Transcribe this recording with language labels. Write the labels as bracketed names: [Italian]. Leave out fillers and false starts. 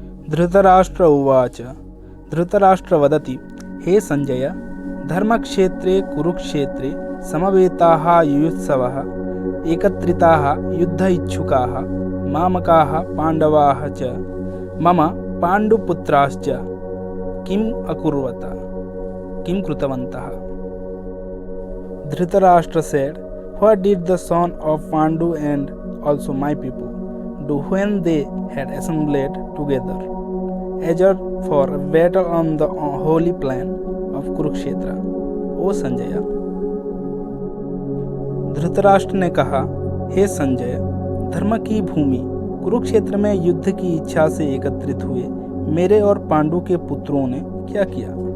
[Sanskrit] धृतराष्ट्र उवाच धृतराष्ट्र वदति, हे संजय, धर्मक्षेत्रे कुरुक्षेत्रे समवेताः युयुत्सवः एकत्रिताः युद्ध इच्छुकाः मामकाः पाण्डवाः च मम पाण्डुपुत्राश्च किम् अकुर्वत, किं कृतवन्तः? [English] Dhritarashtra said, what did the son of Pandu and also my people do when they had assembled together, adjured for a battle on the holy plain of Kurukshetra? O Sanjaya। [Hindi] Dhritarashtra ने कहा, हे संजय, धर्म की भूमि कुरुक्षेत्र में युद्ध की इच्छा से एकत्रित हुए मेरे और पांडु के पुत्रों ने क्या किया?